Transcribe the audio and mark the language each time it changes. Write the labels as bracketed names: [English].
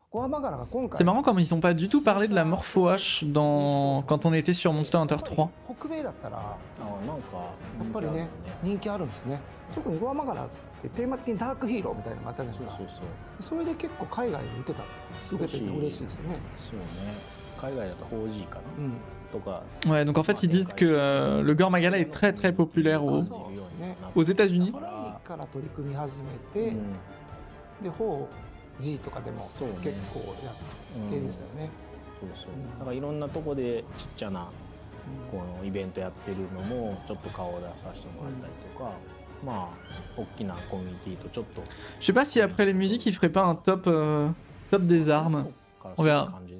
[French] C'est marrant comme ils ont pas du tout parlé de la morpho-hache quand on était sur Monster Hunter 3. [Japanese] 北米だったらなんかやっぱりね人気あるんですね。特にゴアマガラってテーマ的にダークヒーローみたいなのがあったじゃないですか。それで結構海外で受けてて嬉しいですよね。そうね。海外だと 4G かな。とか。 [French] Ouais, donc en fait ils disent que le Gore Magala est très très populaire aux États-Unis. [Japanese] から取り組み始めて、で 4G とかでも結構やってですよね。そうそう。だからいろんなとこでちっちゃなこのイベントやってるのもちょっと顔を出させてもらったりとか、大きなコミュニティとちょっと。 [French] Je sais pas si après les musiques ils feraient pas un top des armes. On verra.